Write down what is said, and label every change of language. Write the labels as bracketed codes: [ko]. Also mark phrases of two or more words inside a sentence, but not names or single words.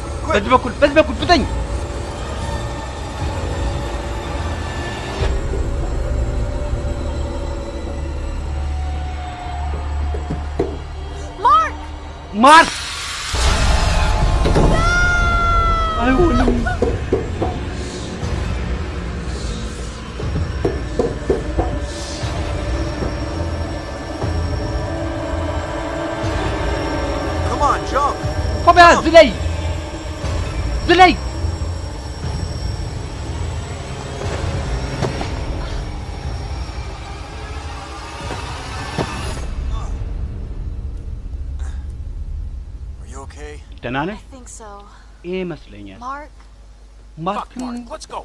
[am] በዚህ በኩል ፍጠኝ! ማርክ! አይሆንም! [en] Come on, jump! [am] ኮቢያ ዝለይ! ዝለይ! [en] Are you okay? [am] ደህና ነህ? [en] I think so. [am] ይመስለኛል። Mark? ማርክ [en] Let's go.